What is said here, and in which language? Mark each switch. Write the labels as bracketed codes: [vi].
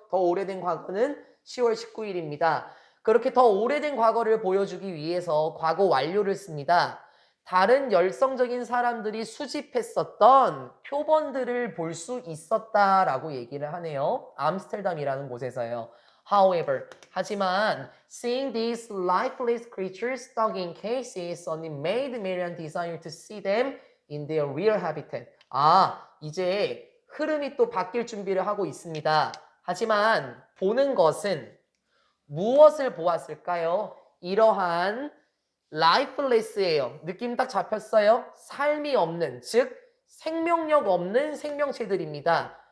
[ko] 더 오래된 과거는 10월 19일입니다. 그렇게 더 오래된 과거를 보여주기 위해서 과거 완료를 씁니다. 다른 열성적인 사람들이 수집했었던 표본들을 볼 수 있었다라고 얘기를 하네요. 암스테르담이라는 곳에서요. [en] However, [ko] 하지만 [en] seeing these lifeless creatures stuck in cases only made Marian desire to see them in their real habitat. [ko] 이제 흐름이 또 바뀔 준비를 하고 있습니다. 하지만 보는 것은 무엇을 보았을까요? 이러한 lifeless예요. 느낌 딱 잡혔어요? 삶이 없는, 즉 생명력 없는 생명체들입니다.